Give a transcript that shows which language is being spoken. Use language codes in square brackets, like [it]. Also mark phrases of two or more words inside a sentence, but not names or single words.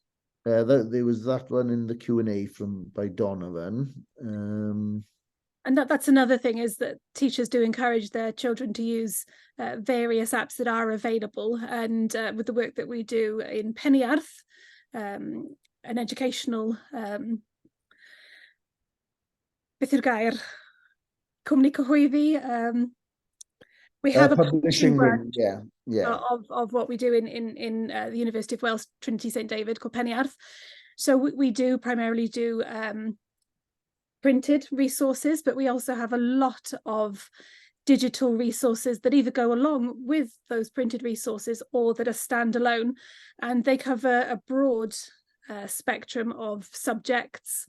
[en] There was that one in the Q&A by Donovan. And that's another thing, is that teachers do encourage their children to use various apps that are available. And with the work that we do in Peniarth, an educational [cy] beth yw'r gair? Cwmni cyhoeddi. [en] We have a publishing branch of what we do in the University of Wales, Trinity St David, called Peniarth. So we do primarily do printed resources, but we also have a lot of digital resources that either go along with those printed resources or that are standalone, and they cover a broad spectrum of subjects.